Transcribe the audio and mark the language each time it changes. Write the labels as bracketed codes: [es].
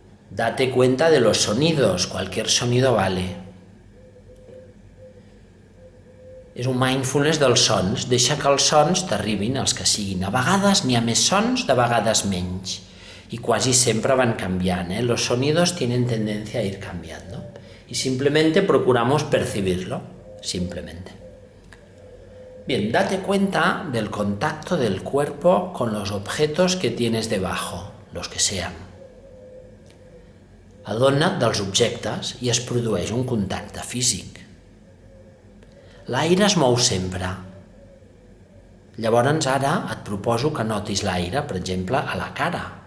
[es] Date cuenta de los sonidos. Cualquier sonido vale. [ca] És un mindfulness dels sons. Deixa que els sons t'arribin, els que siguin. A vegades n'hi ha més sons, de vegades menys. Y quasi sempre van canviant. [es] Los sonidos tienen tendencia a ir cambiando. Y simplemente procuramos percibirlo. Simplemente. Bien, date cuenta del contacto del cuerpo con los objetos que tienes debajo, los que sean. [ca] Adona't dels objectes i es produeix un contacte físic. L'aire es mou sempre. Llavors ara et proposo que notis l'aire, per exemple, a la cara.